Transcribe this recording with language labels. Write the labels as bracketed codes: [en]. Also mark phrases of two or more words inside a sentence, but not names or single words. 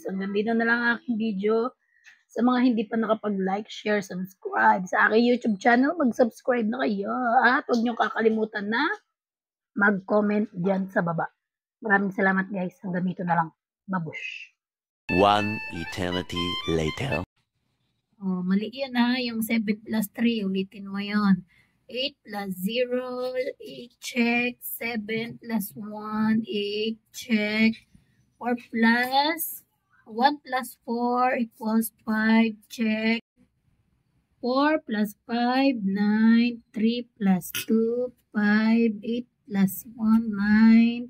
[tl] Hanggang dito na lang ang aking video. Sa mga hindi pa nakapag-like, share, subscribe sa aking YouTube channel, mag-subscribe na kayo. At huwag niyong kakalimutan na mag-comment dyan sa baba. Maraming salamat guys. Hanggang dito na lang. Babush. [en] One eternity later. [tl] Oh, mali yan ha. Yung 7 plus 3. Ulitin mo yon. 8 plus 0, 8 check. [en] 7 plus 1, 8 check. 4 plus 1 plus 4 equals 5, check. 4 plus 5, 9. 3 plus 2, 5. 8 plus 1, 9.